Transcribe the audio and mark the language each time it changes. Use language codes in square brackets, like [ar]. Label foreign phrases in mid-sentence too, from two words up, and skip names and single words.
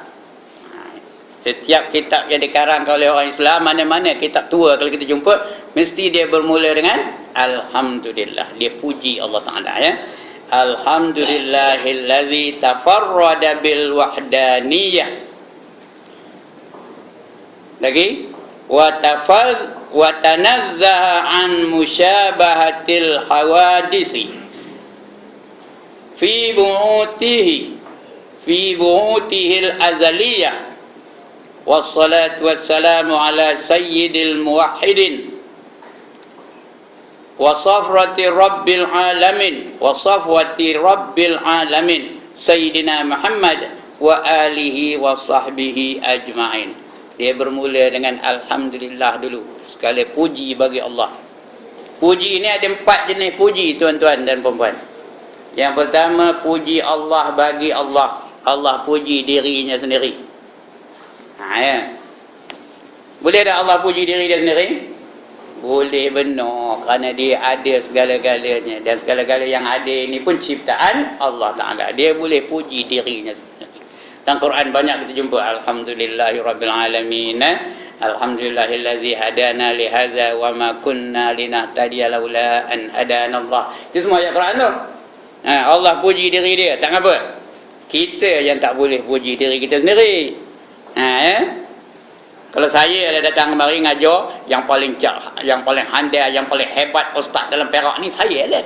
[ms] Setiap kitab yang dikarangkan oleh orang Islam, mana-mana kitab tua kalau kita jumpa, mesti dia bermula dengan alhamdulillah. Dia puji Allah Taala, ya. [ar] الحمد لله الذي تفرد بالوحدانية. Lagi وتنزه عن مشابهة الحوادث في نعوته الأزلية. والصلاة والسلام على سيد الموحدين وسفرة رب العالمين وصفوة رب العالمين سيدنا محمد وآله وصحبه أجمعين. [ms] Dia bermula dengan alhamdulillah dulu. Sekali puji bagi Allah. Puji ini ada 4 jenis puji, tuan-tuan dan puan-puan. Yang pertama, puji Allah bagi Allah. Allah puji dirinya sendiri. Ya. Boleh tak Allah puji diri dia sendiri? Boleh, benar, kerana dia ada segala-galanya, dan segala-gala yang ada ini pun ciptaan Allah Ta'ala. Dia boleh puji dirinya sendiri. Dalam Quran banyak kita jumpa [ar] الحمد لله رب العالمين، الحمد لله الذي هدانا لهذا وما كنا لنهتدي لولا أن هدانا الله. [ms] Itu semua ayat Quran tu. Allah puji diri dia, tak apa. Kita yang tak boleh puji diri kita sendiri. Kalau saya ada datang kemari ngajar, yang paling handai, yang paling hebat ustaz dalam Perak ni saya lah.